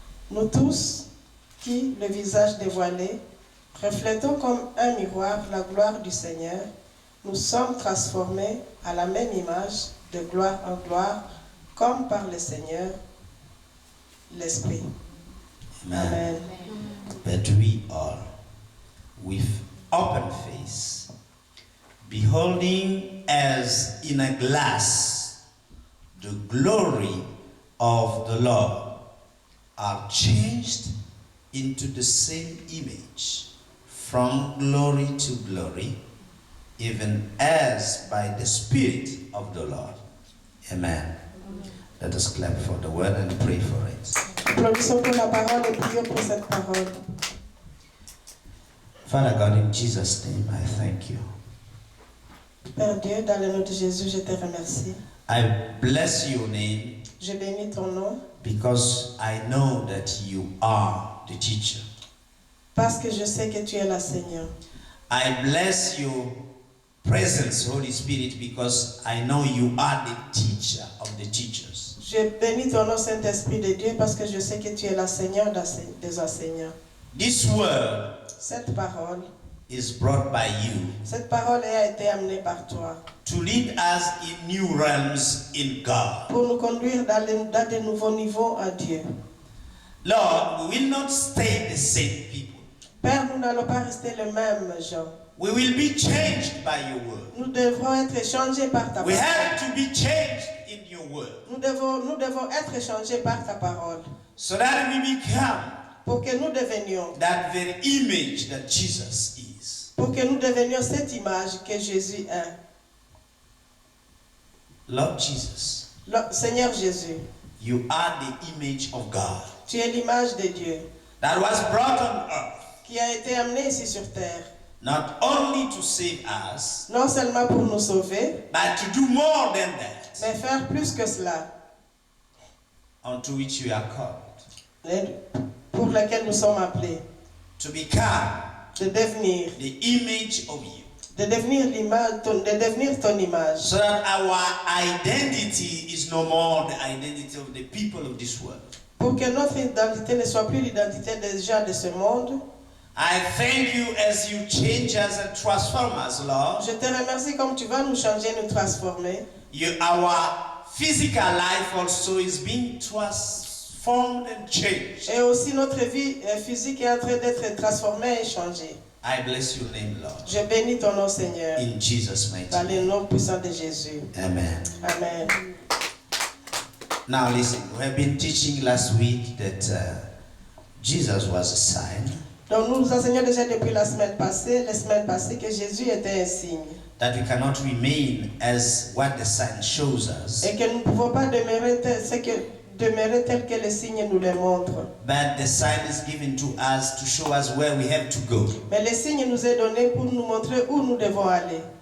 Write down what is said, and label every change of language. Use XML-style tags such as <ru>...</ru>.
<fr>Nous tous, qui, le visage dévoilé, reflétons comme un miroir la gloire du Seigneur, nous sommes transformés à la même image, de gloire en gloire, comme par le Seigneur, l'Esprit. Amen. Amen.</fr> <en>But we all, with open face, beholding as in a glass the glory of the Lord, are changed into the same image, from glory to glory, even as by the Spirit of the Lord. Amen. Let us clap for the word and pray for it.</en> <fr>Applaudissons pour la parole et prions pour cette parole.</fr> <en>Father God, in Jesus' name, I thank you.</en> <fr>Père Dieu, dans le nom de Jésus, je te remercie.</fr> <en>I bless your name</en> <fr>Je bénis ton nom</fr> <en>because I know that you are the teacher.</en> <fr>parce que je sais que tu es l'enseignant.</fr> <en>I bless your presence, Holy Spirit, because I know you are the teacher of the teachers.</en> <fr>Je bénis ton nom, Saint-Esprit de Dieu, parce que je sais que tu es l'enseignant des enseignants.</fr> <en>This word</en> <fr>Cette parole,</fr> <en>is brought by you</en> <fr>cette parole a été amenée par toi</fr> <en>to lead us in new realms in God.</en> <fr>pour nous conduire dans de nouveaux niveaux en Dieu.</fr> <en>Lord, we will not stay the same people.</en> <fr>Père, nous n'allons pas rester les mêmes gens.</fr> <en>We will be changed by your word.</en> <fr>Nous devrons être changés par ta</fr> <en>We</en> <fr>parole.</fr> <en>have to be changed in your word</en> <fr>Nous devons être changés par ta parole</fr> <en>so that we become</en> <fr>pour que nous devenions,</fr> <en>that very image that Jesus is.</en> <fr>pour que nous devenions cette image que Jésus est.</fr> <en>Lord Jesus,</en> <fr>Seigneur Jésus,</fr> <en>you are the image of God</en> <fr>tu es l'image de Dieu</fr> <en>that was brought on earth</en> <fr>qui a été amenée ici sur terre,</fr> <en>not only to save us,</en> <fr>non seulement pour nous sauver,</fr> <en>but to do more than that,</en> <fr>mais faire plus que cela,</fr> <en>unto which we are called,</en> <fr>pour lequel nous sommes appelés,</fr> <en>to become</en> <fr>de devenir</fr> <en>the image of you,</en> <fr>l'image, de devenir ton image,</fr> <en>so that our identity is no more the identity of the people of this world,</en> <fr>pour que notre identité ne soit plus l'identité des gens de ce monde,</fr> <en>I thank you as you change us and transform us, Lord.</en> <fr>Je te remercie comme tu vas nous changer, nous transformer.</fr> <en>Our physical life also is being transformed and changed.</en> <fr>Et aussi notre vie physique est en train d'être transformée et changée.</fr> <en>I bless your name, Lord.</en> <fr>Je bénis ton nom, Seigneur.</fr> <en>In Jesus' mighty</en> <fr>Dans le</fr> <en>name.</en> <fr>nom puissant de Jésus. Amen. Amen.</fr> <en>Now listen, we have been teaching last week that Jesus was a sign.</en> <fr>Donc nous enseignons déjà depuis les semaines passées que Jésus était un signe.</fr> <en>That we cannot remain as what the sign shows us.</en> <fr>Et que nous ne pouvons pas demeurer tel que le signe nous le montre.</fr> <en>But the sign is given to us to show us where we have to go.</en> <fr>Mais le signe nous est donné pour nous montrer où nous devons aller.</fr>